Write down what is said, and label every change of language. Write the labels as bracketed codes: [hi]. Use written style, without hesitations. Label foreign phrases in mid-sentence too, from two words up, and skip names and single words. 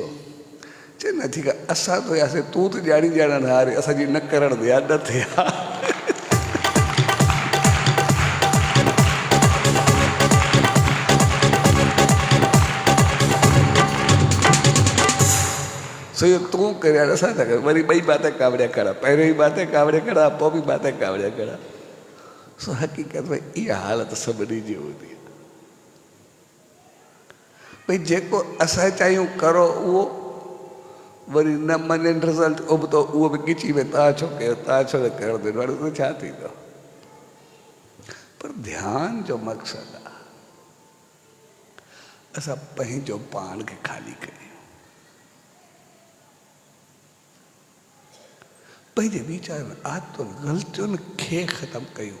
[sd] चए नथी कर, असां त हुयासीं, तूं त ॼाणी ॼाणण हारे, असांजी न करण दे न थिए। सो तूं करे असां था कर, वरी ॿई बातें कावड़िया खड़ा, पहिरियों ई बातें कावड़िया खड़ा, पोइ बि बातें कावड़िया खड़ा। सो हक़ीक़त में इहा हालत सभिनी जी हूंदी आहे। भई जेको असां चाहियूं करो उहो, वरी न मञनि रिज़ल्ट, उहो बि ॻिची में तव्हां छो कयो, तव्हां छो न कयो, हाणे त छा थींदो। पर ध्यान जो मक़सदु आहे असां पंहिंजो पाण खे ख़ाली कयूं, पंहिंजे वीचारनि आदतुनि ग़लतियुनि खे ख़तमु कयूं।